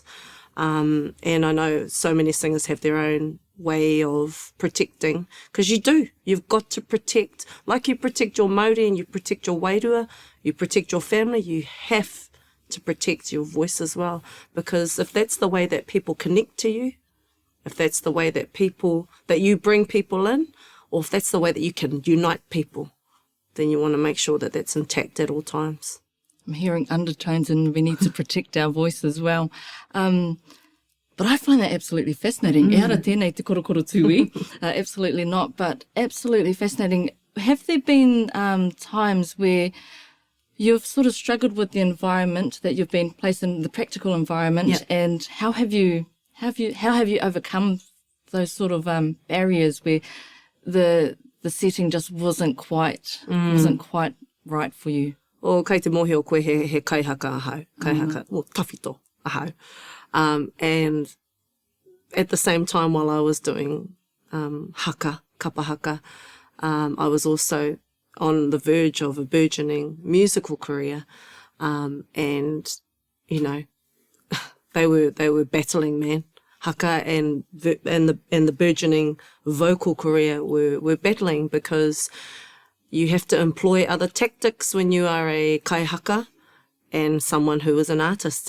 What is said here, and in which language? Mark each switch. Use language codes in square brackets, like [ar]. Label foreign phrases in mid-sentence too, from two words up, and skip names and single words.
[en] And I know so many singers have their own way of protecting, because you've got to protect, like you protect your Māori and you protect your wairua, you protect your family, you have to protect your voice as well, because if that's the way that people connect to you, if that's the way that you bring people in, or if that's the way that you can unite people, then you want to make sure that that's intact at all times. I'm hearing undertones, and we need to protect our voice as well. But I find that absolutely fascinating. [mi] E ara tēnei te korokoro tui. [en] Absolutely not, but absolutely fascinating. Have there been times where you've sort of struggled with the environment that you've been placed in, the practical environment, and how have you overcome those sort of barriers where the setting just wasn't quite right for you? [mi] O kei te mohi o koe he kaihaka ahau, kaihaka, o tawhito ahau. [en] And at the same time, while I was doing [mi] kapa haka, [en] I was also on the verge of a burgeoning musical career, and you know, they were battling, man. Haka and the burgeoning vocal career were battling, because you have to employ other tactics when you are a kaihaka and someone who is an artist.